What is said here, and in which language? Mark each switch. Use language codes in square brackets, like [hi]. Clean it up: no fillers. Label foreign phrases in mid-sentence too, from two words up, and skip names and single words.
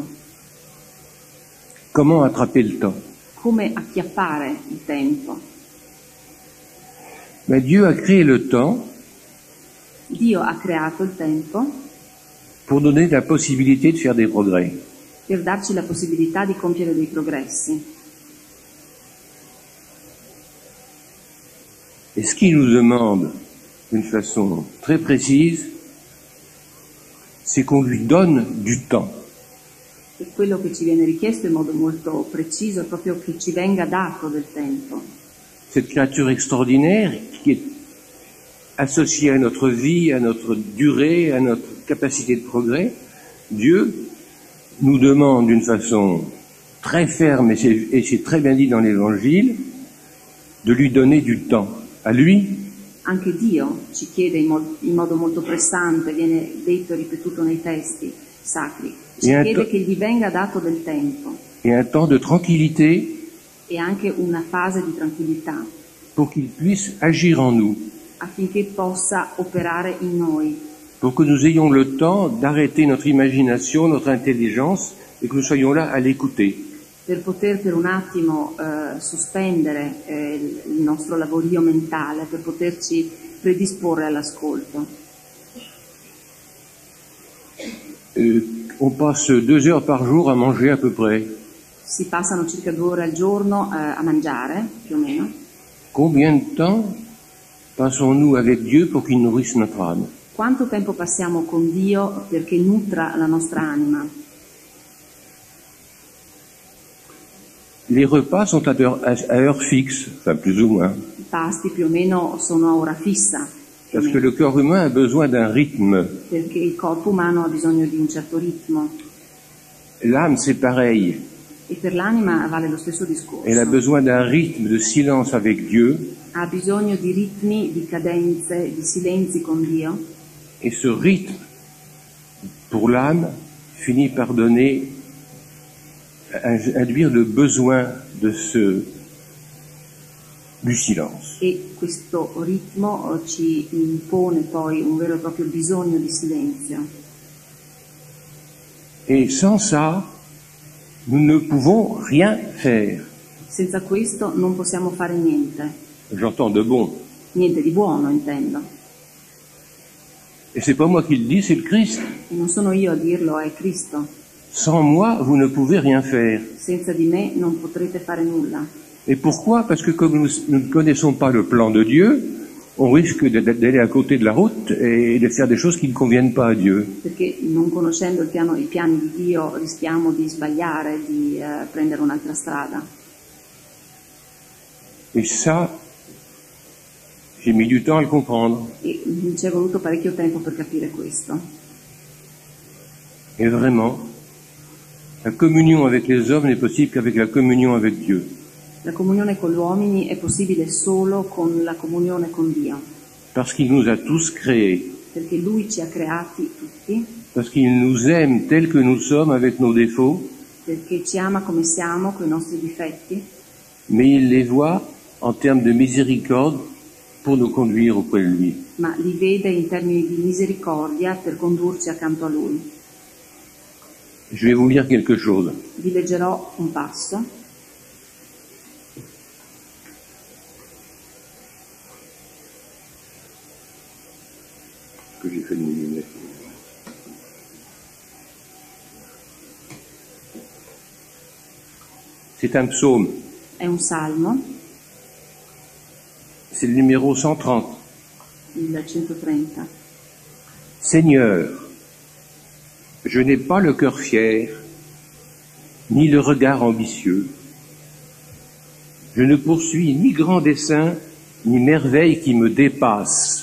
[fr] Comment attraper le temps? [it] Come acchiappare il tempo? [fr] Mais Dieu a créé le temps [it] Dio ha creato il tempo [fr] pour donner la possibilité de faire des progrès. [it] per darci la possibilità di compiere dei progressi. [fr] Et ce qu'il nous demande d'une façon très précise, c'est qu'on lui donne du temps. [it] E quello che ci viene richiesto in modo molto preciso è proprio che ci venga dato del tempo. [fr] Cette créature extraordinaire qui est associée à notre vie, à notre durée, à notre capacité de progrès, Dieu nous demande d'une façon très ferme, et c'est très bien dit dans l'Évangile, de lui donner du temps. À lui, [it] Anche Dio ci chiede in modo molto pressante, viene detto e ripetuto nei testi sacri, ci chiede che gli venga dato del tempo [fr] et un temps de tranquillité [it] e anche una fase di tranquillità [fr] pour qu'il puisse agir en nous, [it] affinché possa operare in noi, [fr] pour que nous ayons le temps d'arrêter notre imagination, notre intelligence, et que nous soyons là à l'écouter. [it] per poter per un attimo sospendere il nostro lavorio mentale, per poterci predisporre all'ascolto. [fr] On passe 2 heures par jour à manger à peu près. [it] Si passano circa 2 ore al giorno a mangiare, più o meno. [fr] Combien de temps passons-nous avec Dieu pour qu'il nourrisse notre âme? [it] Quanto tempo passiamo con Dio perché nutra la nostra anima? [fr] Les repas sont à heure fixe, enfin plus ou moins, [it] I pasti più o meno sono a ora fissa, più o [fr] parce que [it] meno, [fr] le corps humain a besoin d'un rythme. [it] perché il corpo umano ha bisogno di un certo ritmo [fr] L'âme, c'est pareil. [it] e per l'anima vale lo stesso discorso. [fr] Elle a besoin d'un rythme de silence avec Dieu, [it] Ha bisogno di ritmi, di cadenze, di silenzi con Dio, [fr] et ce rythme, pour l'âme, finit par induire le besoin du silence. [it] e questo ritmo ci impone poi un vero e proprio bisogno di silenzio. [fr] Et sans ça, nous ne pouvons rien faire. [it] Senza questo non possiamo fare niente, [fr] J'entends de bon. [it] niente di buono intendo. [fr] Et c'est pas moi qui le dis, c'est le Christ. [it] E non sono io a dirlo, è Cristo. [fr] Sans moi, vous ne pouvez rien faire. [it] Senza di me non potrete fare nulla. [fr] Et pourquoi? Parce que comme nous ne connaissons pas le plan de Dieu, on risque d'aller à côté de la route et de faire des choses qui ne conviennent pas à Dieu. [it] Perché non conoscendo i piani di Dio rischiamo di sbagliare, di prendere un'altra strada. [fr] Et ça, j'ai mis du temps à le comprendre. [it] E ci è voluto parecchio tempo per capire questo. [fr] Et vraiment, la communion avec les hommes n'est possible qu'avec la communion avec Dieu. [it] La comunione con gli uomini è possibile solo con la comunione con Dio, [fr] Parce qu'il nous a tous créés. [it] perché Lui ci ha creati tutti, [fr] Parce qu'il nous aime tels que nous sommes avec nos défauts, [it] perché ci ama come siamo, con i nostri difetti, [fr] mais il les voit en termes de miséricorde pour nous conduire auprès de lui. [it] ma li vede in termini di misericordia per condurci accanto a Lui. [fr] Je vais vous lire quelque chose. [it] Vi leggerò un passo. [fr] Que j'ai fait de mes lunettes. C'est un psaume. [it] È un salmo, [fr] C'est le numéro 130. [it] il 130. [fr] Seigneur, je n'ai pas le cœur fier, ni le regard ambitieux. Je ne poursuis ni grand dessein, ni merveille qui me dépasse.